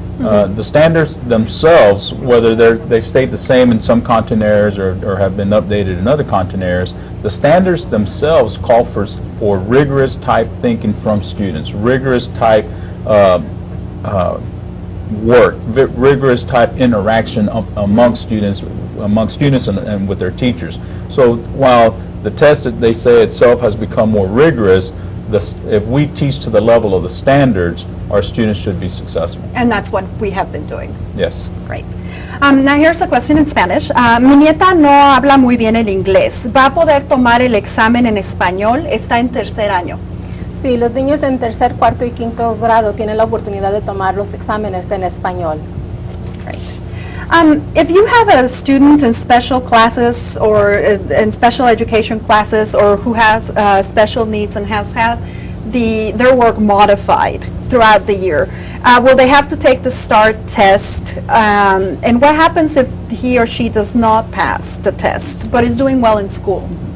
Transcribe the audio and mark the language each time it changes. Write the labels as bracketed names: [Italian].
[English] The standards themselves, whether they've stayed the same in some content areas or have been updated in other content areas, the standards themselves call for rigorous type thinking from students, rigorous type work, rigorous type interaction among students and with their teachers. So while the test, they say itself, has become more rigorous, if we teach to the level of the standards, our students should be successful. And that's what we have been doing. Yes. Great. Now here's a question in Spanish. [Spanish] Mi nieta no habla muy bien el inglés. ¿Va a poder tomar el examen en español? Está en tercer año. Sí, los niños en tercer, cuarto y quinto grado tienen la oportunidad de tomar los exámenes en español. [English] Great. If you have a student in special classes or in special education classes or who has special needs and has had their work modified throughout the year, will they have to take the STAAR test? And what happens if he or she does not pass the test but is doing well in school?